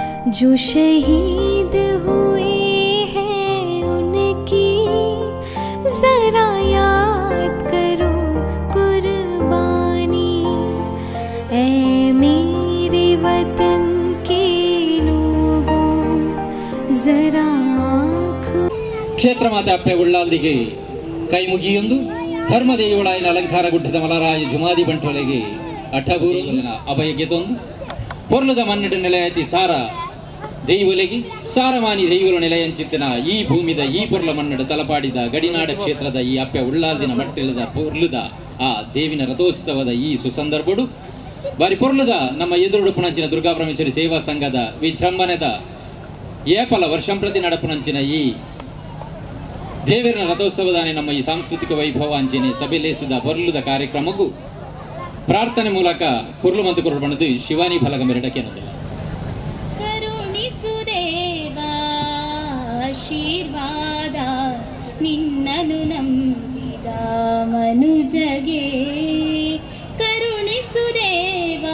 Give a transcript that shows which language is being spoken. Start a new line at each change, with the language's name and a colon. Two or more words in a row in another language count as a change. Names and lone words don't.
Hindi: जो शहीद हुए हैं उनकी जरा याद करो कुर्बानी, ऐ मेरे वतन के लोगों जरा
Tulu: ಕ್ಷೇತ್ರ ಮಾತೆ ಅಪ್ಪೆ ಉಳ್ಳಾಲ್ದಿಗೆ ಕೈ ಮುಗಿಯೊಂದು ಧರ್ಮದೇವಳಾಯನ ಅಲಂಕಾರ ಗುಡ್ಡದ ಮಲರಾಯ ಜುಮಾದಿ ಬಂಟೊಲೆಗೆ ಅಠಗೂರುನ ಅಭಯಗೆ ತೊಂದು ಪೊರ್ಲದ ಮನ್ನಡ ನೆಲೆಯತಿ ಸಾರ ದೈವಲೆಗೆ ಸಾರಮಾನಿ ದೈವಲ ನೆಲೆಯಂಚಿತ್ತಿನ ಈ ಭೂಮಿದ ಈ ಪೊರ್ಲ ಮನ್ನಡ ತಲಪಾಡಿದ ಗಡಿನಾಡ ಕ್ಷೇತ್ರದ ಈ ಅಪ್ಪೆ ಉಳ್ಳಾಲ್ದಿನ ಮಟ್ಟಿಲದ ಪೊರ್ಲದ ಆ ದೇವಿನ ರಥೋತ್ಸವದ ಈ ಸುಸಂದರ್ಭಡು ಬಾರಿ ಪೊರ್ಲದ ನಮ್ಮ ಎದುರುಡು ಪುಣಂಚಿನ ದುರ್ಗಾ ಪರಮೇಶ್ವರಿ ಸೇವಾ ಸಂಘದ ವಿಜೃಂಭಣೆದ ಏಪಲ ವರ್ಷಂಪ್ರತಿ ನಡಪುನಂಚಿನ ಈ ದೇವರ ರಥೋತ್ಸವದಾನೆ ನಮ್ಮ ಈ ಸಾಂಸ್ಕೃತಿಕ ವೈಭವ ಅಂಚೆನೆ ಸಭೆಲೇಸಿದ ಪೊರ್ಲುದ ಕಾರ್ಯಕ್ರಮಕ್ಕೂ ಪ್ರಾರ್ಥನೆ ಮೂಲಕ ಕುರ್ಲು ಮತ್ತು ಕುರುಡು ಬಣ್ಣದು ಶಿವಾನಿ ಫಲಕ ಮೆರಡಕ್ಕೆ
Kannada: ಕರುಣಿಸುದೇವಾ ಆಶೀರ್ವಾದ ನಿನ್ನನು ನಂಬಿದ ಮನುಜಗೆ, ಕರುಣಿಸುದೇವಾ